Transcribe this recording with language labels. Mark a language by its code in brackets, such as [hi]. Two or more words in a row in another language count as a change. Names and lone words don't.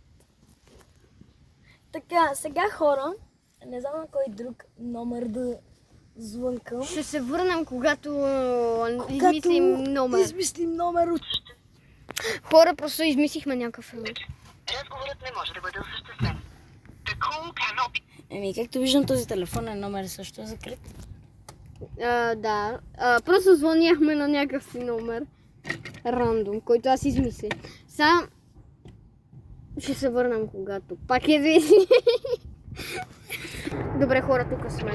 [bg] Така, сега хора, не знам на кой друг номер да звънкам. Ще се върнем, когато измислим номер. Измислим номер от... Хора, просто измислихме някакъв номер. Разговорът не може да бъде осъществен. [en] The call cannot be... [bg] Еми, както виждам, този телефонен номер също е закрит. Да. Просто звъняхме на някакъв си номер. Рандом, който аз измислих. Сега ще се върнем когато. Пак е известни. Добре, хора, тук сме.